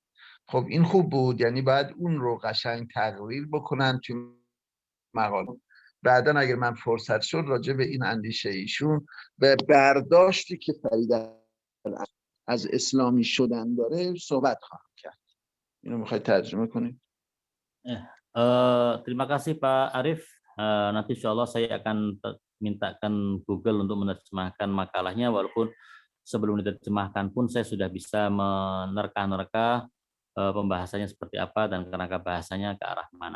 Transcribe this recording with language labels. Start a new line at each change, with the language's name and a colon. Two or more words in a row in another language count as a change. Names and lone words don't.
Persian: خب این خوب بود، یعنی باید اون رو قشنگ تقریر بکنن توی مقاله. بعدن اگر من فرصت شد راجع به این اندیشه ایشون و برداشتی که فرید از اسلامی شدن dare صحبت خواهم کرد. اینو میخواید ترجمه کنید؟
Indonesian: Terima kasih Pak Arif. Nanti
Arabic: إن شاء الله
Indonesian: saya akan mintakan Google untuk menerjemahkan makalahnya, walaupun sebelum diterjemahkan pun saya sudah bisa menerka-nerka pembahasannya seperti apa dan kerangka bahasanya ke arah mana.